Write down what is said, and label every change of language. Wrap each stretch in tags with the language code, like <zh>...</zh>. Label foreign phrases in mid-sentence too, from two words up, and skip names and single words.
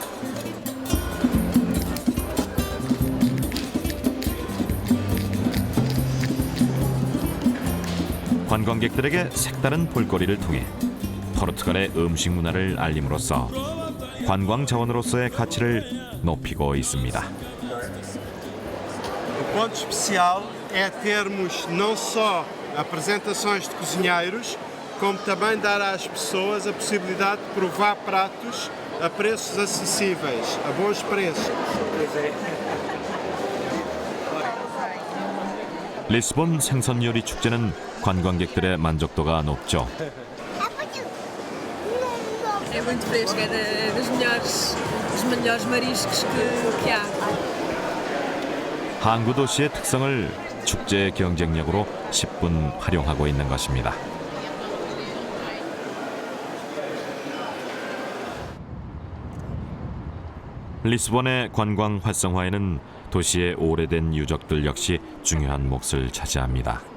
<ko>관광객들에게 색다른 볼거리를 통해 포르투갈의 음식 문화를 알림으로써 관광 자원으로서의 가치를 높이고 있습니다.</ko> <pt>O ponto especial é termos não só apresentações de cozinheiros, como também dar às pessoas a possibilidade de provar pratos a preços acessíveis, a bons preços.</pt> <ko>리스본 생선 요리 축제는 관광객들의 만족도가 높죠.</ko> <pt>É muito fresco, é dos melhores mariscos que há.</pt> <ko>항구 도시의 특성을 축제 경쟁력으로 10분 활용하고 있는 것입니다. 리스본의 관광 활성화에는 도시의 오래된 유적들 역시 중요한 몫을 차지합니다.</ko>